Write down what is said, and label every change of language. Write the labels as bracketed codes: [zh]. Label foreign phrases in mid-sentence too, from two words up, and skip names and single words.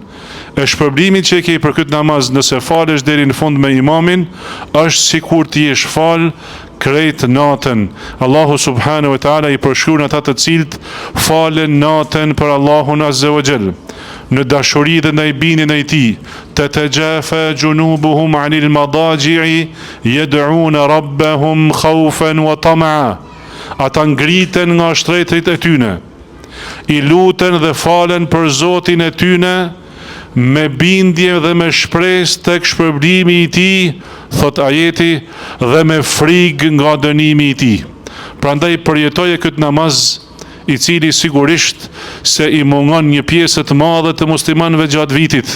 [sq] E shpërblimi që ke për këtë namaz nëse falesh deri në fund me imamin është sikur ti je fal krejt natën. Allahu [ar] سبحانه وتعالى [sq] i përshkruan ata të cilët falen natën për Allahun [ar] عز وجل, [sq] në dashuri dhe ndaj binin e tij. [ar] تتجافى جنوبهم عن المضاجع يدعون ربهم خوفا وطمعا. [sq] Ata ngriten nga shtretrit e tyne, i luten dhe falen për Zotin e tyne, me bindje dhe me shpresë tek shpërblimi i tij, thot ajeti, dhe me frikë nga dënimi i tij. Prandaj përjetoje këtë namaz, i cili sigurisht se i mungon një pjesë të madhe të muslimanëve gjatë vitit.